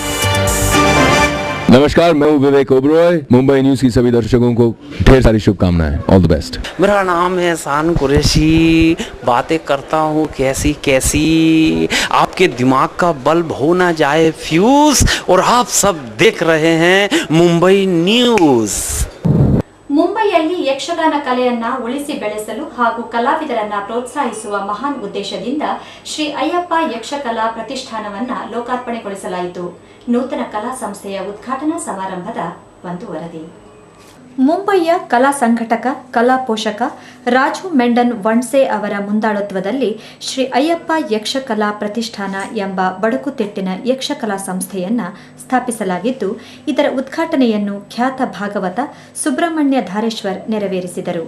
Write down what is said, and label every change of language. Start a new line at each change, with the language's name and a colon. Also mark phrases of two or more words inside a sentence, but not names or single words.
Hindi: नमस्कार, मैं हूं विवेक ओबरॉय. मुंबई न्यूज की सभी दर्शकों को ढेर सारी शुभकामनाएं.
English: All the best.
Hindi: मेरा नाम है एहसान कुरैशी. बातें करता हूँ कैसी कैसी, आपके दिमाग का बल्ब हो ना जाए फ्यूज. और आप सब देख रहे हैं मुंबई न्यूज.
Kannada: ಮುಂಬೈಯಲ್ಲಿ ಯಕ್ಷಗಾನ ಕಲೆಯನ್ನ ಉಳಿಸಿ ಬೆಳೆಸಲು ಹಾಗೂ ಕಲಾವಿದರನ್ನ ಪ್ರೋತ್ಸಾಹಿಸುವ ಮಹಾನ್ ಉದ್ದೇಶದಿಂದ ಶ್ರೀ ಅಯ್ಯಪ್ಪ ಯಕ್ಷಕಲಾ ಪ್ರತಿಷ್ಠಾನವನ್ನ ಲೋಕಾರ್ಪಣೆಗೊಳಿಸಲಾಯಿತು. ನೂತನ ಕಲಾ ಸಂಸ್ಥೆಯ ಉದ್ಘಾಟನಾ ಸಮಾರಂಭದ ಒಂದು ವರದಿ. ಮುಂಬಯಿಯ ಕಲಾ ಸಂಘಟಕ, ಕಲಾ ಪೋಷಕ ರಾಜು ಮೆಂಡನ್ ವಣ್ಸೆ ಅವರ ಮುಂದಾಳತ್ವದಲ್ಲಿ ಶ್ರೀ ಅಯ್ಯಪ್ಪ ಯಕ್ಷಕಲಾ ಪ್ರತಿಷ್ಠಾನ ಎಂಬ ಬಡಕುತಿಟ್ಟಿನ ಯಕ್ಷಕಲಾ ಸಂಸ್ಥೆಯನ್ನು ಸ್ಥಾಪಿಸಲಾಗಿದ್ದು, ಇದರ ಉದ್ಘಾಟನೆಯನ್ನು ಖ್ಯಾತ ಭಾಗವತ ಸುಬ್ರಹ್ಮಣ್ಯ ಧಾರೇಶ್ವರ್ ನೆರವೇರಿಸಿದರು.